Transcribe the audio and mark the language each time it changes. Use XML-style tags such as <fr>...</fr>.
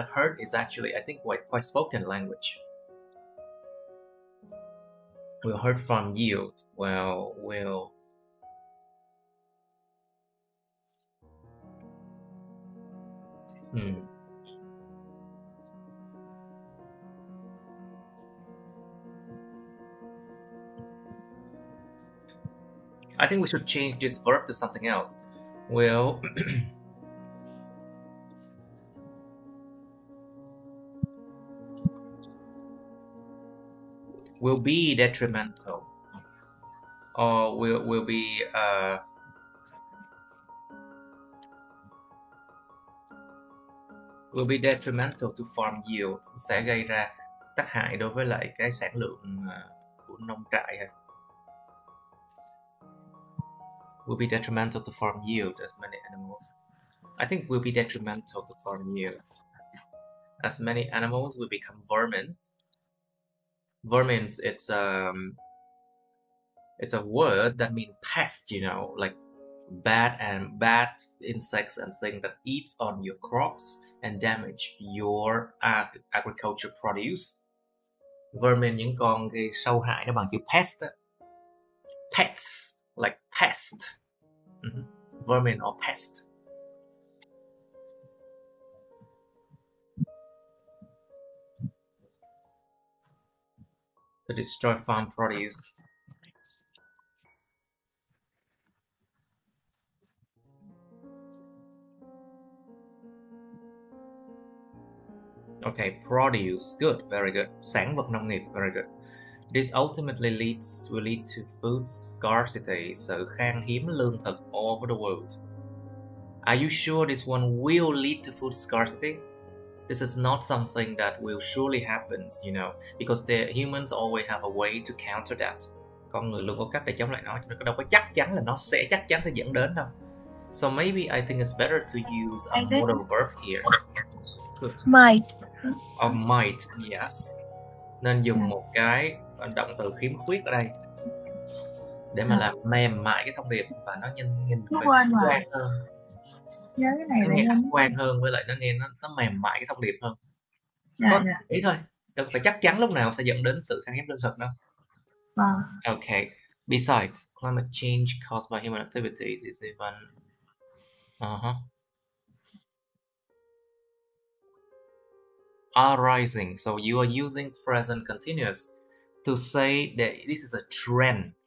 <en>Hurt is actually, I think, quite spoken language. Will hurt farm yield. Well, will I think we should change this verb to something else. Will will be detrimental, or will be will be detrimental to farm yield,</en> <vi>sẽ gây ra tác hại đối với lại cái sản lượng của nông trại ha.</vi> <en>Will be detrimental to farm yield as many animals. I think will be detrimental to farm yield. As many animals will become vermin. Vermins, it's a word that means pest, you know, like bad insects and things that eats on your crops and damage your agriculture produce.</en> <vi>Vermin, những con gây sâu hại, nó bằng chữ pest đó.</vi> <en>Pets, like pest. Vermin or pest. to destroy farm produce. Okay, produce, good, very good.</en> <vi>Sản vật nông nghiệp,</vi> <en>very good. This ultimately will lead to food scarcity,</en> <vi>sự khan hiếm lương thực</vi> <en>all over the world. Are you sure this one will lead to food scarcity? This is not something that will surely happen, you know, because the humans always have a way to counter that.</en> <vi>Con người luôn có cách để chống lại nó, chứ nó đâu có chắc chắn là nó sẽ dẫn đến đâu.</vi> <en>So maybe I think it's better to use a modal verb here. Good. Might. Or might, yes.</en> <vi>Nên dùng một cái động từ khiếm khuyết ở đây để mà làm mềm mại cái thông điệp và nó nhìn phải khách quan hơn. Nhớ cái này nó nghe khách quan hơn, với lại nó nghe nó mềm mại cái thông điệp hơn. Ý thôi, đâu phải chắc chắn lúc nào sẽ dẫn đến sự khan hiếm lương thực đâu.</vi> <en>Okay. Besides, climate change caused by human activities is even are rising. So you are using present continuous to say that this is a trend.</en>